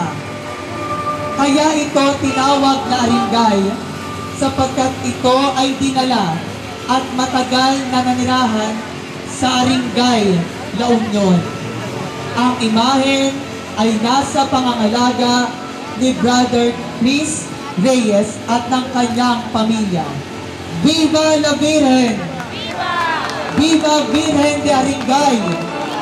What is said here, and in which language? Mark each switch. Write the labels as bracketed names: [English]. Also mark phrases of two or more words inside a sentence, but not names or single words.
[Filipino] Kaya ito tinawag na Aringay sapagkat ito ay dinala at matagal na nanirahan sa Aringay, La Union. Ang imahen ay nasa pangangalaga ni Brother Chris Reyes at ng kanyang pamilya. [Spanish] Viva la Virgen! Viva! Viva Virgen de Aringay!